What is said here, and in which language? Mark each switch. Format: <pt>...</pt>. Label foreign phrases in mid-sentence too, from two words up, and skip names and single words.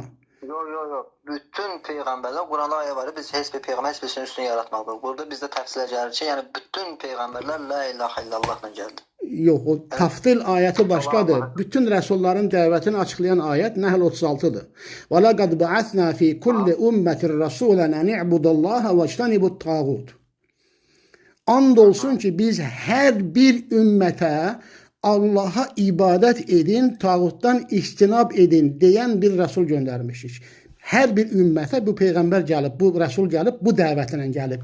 <az>Yox. Bütün peyğəmbərlər, Quranda ayə var, biz heç bir peyğəmbər heç birisinin üstünü yaratmadıq. Burada bizdə təfsilə gəlir ki, yəni bütün peyğəmbərlər</az> <ar>لا إله إلا الله</ar> <az>gəldi. Yox, o Taftil ayəti başqadır. Bütün rəsulların dəvətini açıqlayan ayət Nəhl 36-dır.</az> <ar>ولقد بعثنا في كل أمة رسولا أن اعبدوا الله واجتنبوا الطاغوت.</ar> <az>And olsun ki, biz hər bir ümmətə Allaha ibadət edin, tağutdan istinab edin deyən bir rəsul göndərmişik. Hər bir ümmətə bu peyğəmbər gəlib, bu rəsul gəlib, bu dəvətlə gəlib.</az>